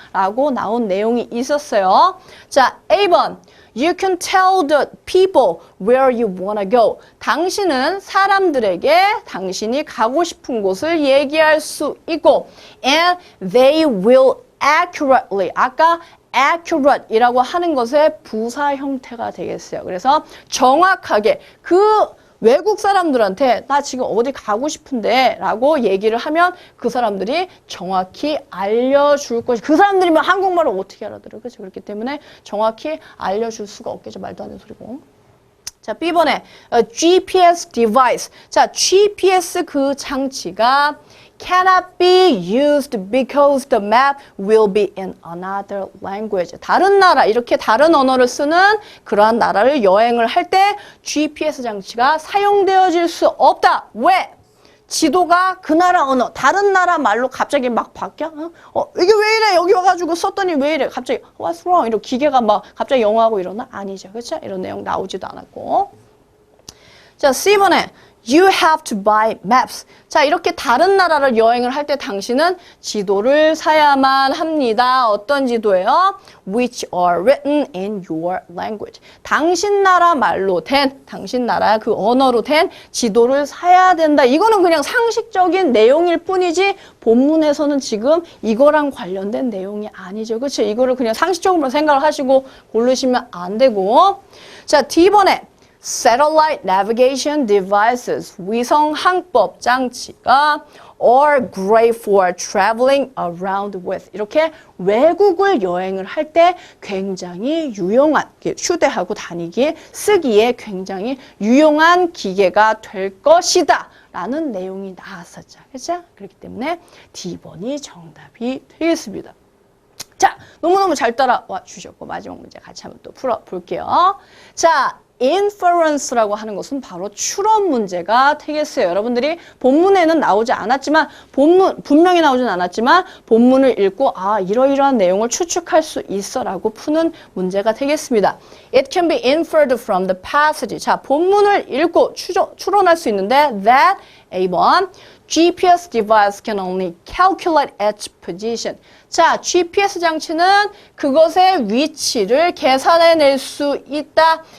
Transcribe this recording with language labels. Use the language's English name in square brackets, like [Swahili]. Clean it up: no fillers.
[Korean] 라고 나온 내용이 있었어요. 자, A번. [English] You can tell the people where you wanna go. [Korean] 당신은 사람들에게 당신이 가고 싶은 곳을 얘기할 수 있고 [English] and they will accurately. [Korean] 아까 accurate 이라고 하는 것의 부사 형태가 되겠어요. 그래서 정확하게 외국 사람들한테 나 지금 어디 가고 싶은데 라고 얘기를 하면 그 사람들이 정확히 알려줄 것이 그 사람들이면 한국말을 어떻게 알아들어요? 그렇죠? 그렇기 때문에 정확히 알려줄 수가 없겠죠. 말도 안 되는 소리고. 자, B번에 GPS device. 자, GPS 그 장치가 [English] cannot be used because the map will be in another language. [Korean] 다른 나라, 이렇게 다른 언어를 쓰는 그러한 나라를 여행을 할 때 GPS 장치가 사용되어질 수 없다. 왜? 지도가 그 나라 언어, 다른 나라 말로 갑자기 막 바뀌어? 이게 왜 이래? 여기 와가지고 썼더니 왜 이래? 갑자기 [English] what's wrong? [Korean] 이렇게 기계가 막 갑자기 영어하고 이러나? 아니죠. 그렇죠? 이런 내용 나오지도 않았고. 자, C번에 [English] You have to buy maps. [Korean] 자, 이렇게 다른 나라를 여행을 할 때 당신은 지도를 사야만 합니다. 어떤 지도예요? [English] Which are written in your language. [Korean] 당신 나라 말로 된, 당신 나라 그 언어로 된 지도를 사야 된다. 이거는 그냥 상식적인 내용일 뿐이지 본문에서는 지금 이거랑 관련된 내용이 아니죠. 그렇죠? 이거를 그냥 상식적으로 생각을 하시고 고르시면 안 되고. 자, D번에 [English] Satellite navigation devices, [Korean] 위성 항법 장치가 [English] are great for traveling around with. [Korean] 이렇게 외국을 여행을 할 때 굉장히 유용한, 휴대하고 다니기에, 쓰기에 굉장히 유용한 기계가 될 것이다. 라는 내용이 나왔었죠. 그렇죠? 그렇기 때문에 D번이 정답이 되겠습니다. 자, 너무너무 잘 따라와 주셨고 마지막 문제 같이 한번 또 풀어볼게요. 자, inference라고 하는 것은 바로 추론 문제가 되겠어요. 여러분들이 본문에는 나오지 않았지만 분명히 나오진 않았지만 본문을 읽고 이러이러한 내용을 추측할 수 있어라고 푸는 문제가 되겠습니다. [English] It can be inferred from the passage. [Korean] 자, 본문을 읽고 추론할 수 있는데 [English] that A번 GPS device can only calculate its position. [Korean] 자, GPS 장치는 그것의 위치를 계산해낼 수 있다.